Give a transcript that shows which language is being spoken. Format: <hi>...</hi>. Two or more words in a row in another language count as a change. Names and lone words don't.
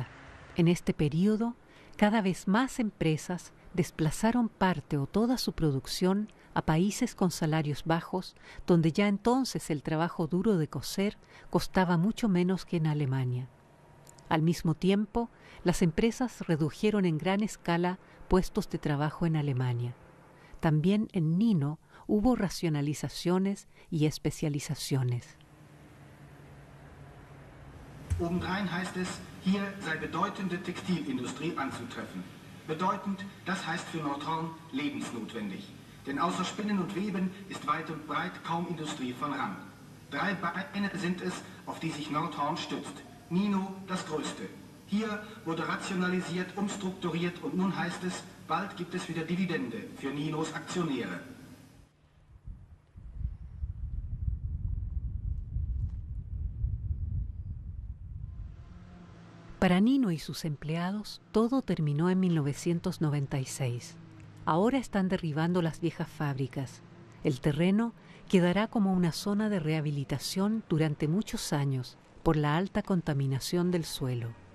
<es>En este periodo, cada vez más empresas desplazaron parte o toda su producción a países con salarios bajos, donde ya entonces el trabajo duro de coser costaba mucho menos que en Alemania. Al mismo tiempo, las empresas redujeron en gran escala puestos de trabajo en Alemania. También en Nino hubo racionalizaciones y especializaciones.</es> <de>Obendrein heißt es, hier sei bedeutende Textilindustrie anzutreffen. Bedeutend, das heißt für Nordhorn lebensnotwendig. Denn außer Spinnen und Weben ist weit und breit kaum Industrie von Rang. 3 Beine sind es, auf die sich Nordhorn stützt. Nino das größte. Hier wurde rationalisiert, umstrukturiert und nun heißt es, bald gibt es wieder Dividende für Ninos Aktionäre.</de> <es>Para Nino y sus empleados, todo terminó en 1996. Ahora están derribando las viejas fábricas. El terreno quedará como una zona de rehabilitación durante muchos años por la alta contaminación del suelo.</es>